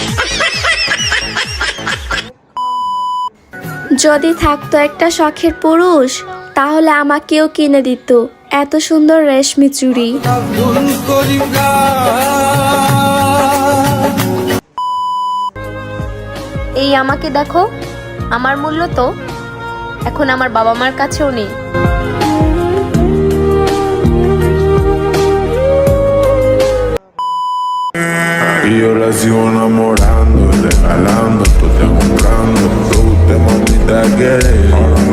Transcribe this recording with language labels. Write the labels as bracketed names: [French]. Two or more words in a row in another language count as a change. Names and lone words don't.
[Bangla] যদি থাকতো একটা শখের পুরুষ, তাহলে আমাকেও কিনে দিত এত সুন্দর রেশমি চুড়ি। এই আমাকে দেখো, আমার মূল্য তো এখন আমার বাবা মার কাছেও নেই। [Spanish] Y yo la sigo enamorando, regalando, tú te comprando, tú te mamita que